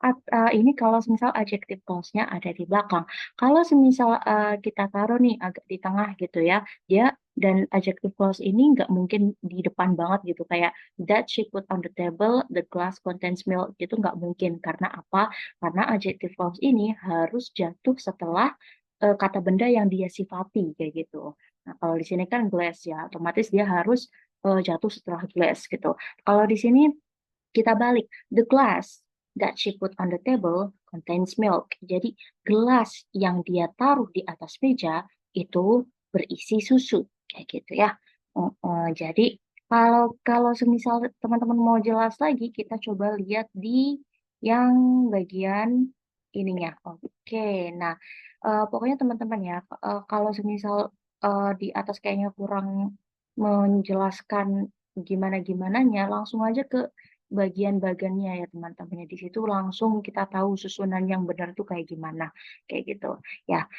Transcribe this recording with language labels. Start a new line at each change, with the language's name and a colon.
Indonesian: Ini kalau semisal adjective clause-nya ada di belakang. Kalau semisal kita taruh nih agak di tengah gitu ya, dia dan adjective clause ini nggak mungkin di depan banget gitu, kayak
English: that she put on the table, the glass contains milk,
Indonesian: gitu nggak mungkin. Karena apa? Karena adjective clause ini harus jatuh setelah kata benda yang dia sifati kayak gitu. Nah, kalau di sini kan glass ya, otomatis dia harus jatuh setelah glass gitu. Kalau di sini kita balik,
English: the glass that she put on the table contains milk.
Indonesian: Jadi gelas yang dia taruh di atas meja itu berisi susu, kayak gitu ya. Jadi kalau kalau semisal teman-teman mau jelas lagi, kita coba lihat di yang bagian ininya. Oke, nah pokoknya teman-teman ya, kalau semisal di atas kayaknya kurang menjelaskan gimana-gimananya, langsung aja ke bagian-bagiannya ya teman-teman ya. Di situ langsung kita tahu susunan yang benar tuh kayak gimana, kayak gitu. Ya.